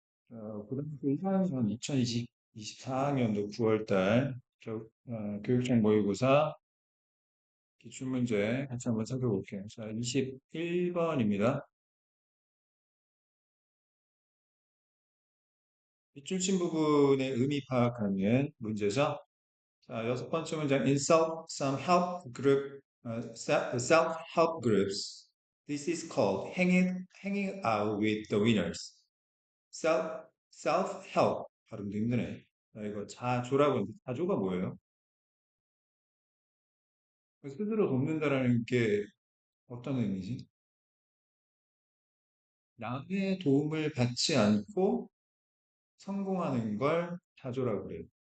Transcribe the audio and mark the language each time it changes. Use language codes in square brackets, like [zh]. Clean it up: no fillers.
[ko] 고등학교 1학년 2024학년도 9월달 교육청 모의고사 기출문제 같이 한번 살펴볼게요. 자, 21번입니다. 빗줄친 부분의 의미 파악하는 문제죠. 자, 여섯 번째 문장. [en] In some help group, self-help groups, this is called hanging out with the winners. [ko] self, self-help. 발음도 힘드네. 자, 이거 자조라고 하는데 자조가 뭐예요? 스스로 돕는다라는 게 어떤 의미지? 남의 도움을 받지 않고 성공하는 걸 자조라고 그래요.